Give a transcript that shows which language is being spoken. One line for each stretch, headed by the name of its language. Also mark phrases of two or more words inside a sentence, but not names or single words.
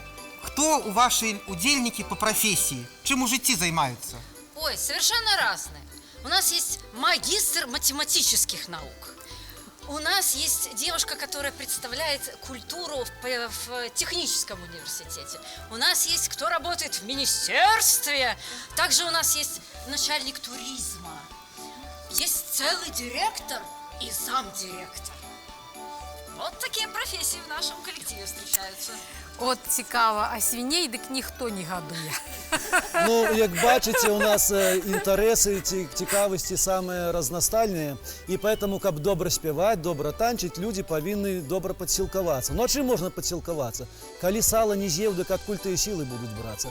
Belarusian: Хто у ваши удзельнікі по профессии? Чым у жыцці займаюцца?
Russian: Ой, совершенно разные. У нас есть магистр математических наук. У нас есть девушка, которая представляет культуру в техническом университете. У нас есть кто работает в министерстве. Также у нас есть начальник туризма. Есть целый директор и замдиректор. Вот такие профессии в нашем коллективе встречаются.
Ukrainian: От цікаво, а свіней дык ніхто не гадуе.
Belarusian: Ну, як бачыце, у нас інтарэсы і цікавасці самыя разнастайныя, і поэтому, каб добра спяваць, добра танчыць, людзі павінны добра падсілкавацца. Ну, а чым можна падсілкавацца? Калі сала не з'еў, дык адкуль тыя сілы будуць брацца?